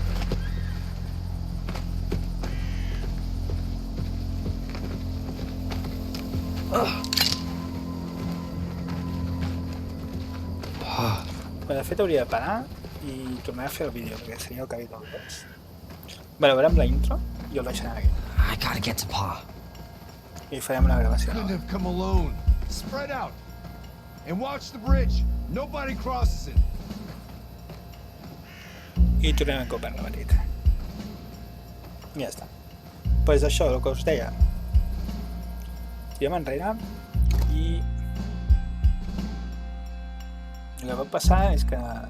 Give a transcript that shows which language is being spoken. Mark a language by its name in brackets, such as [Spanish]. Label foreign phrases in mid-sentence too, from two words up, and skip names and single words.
[Catalan] De fet hauria de parar i tornar a fer el vídeo perquè seria el capítol 2. Bueno, veurem la intro i el deixarem aquí. [English] I gotta get to Pa. [Catalan] I farem una gravació. [English] Couldn't have come alone. Spread out. And watch the bridge. Nobody crosses it. [Catalan] I tornem a copiar la petita. I ja està. Pues això, el que us deia. Tirem enrere i... El que va passar és que...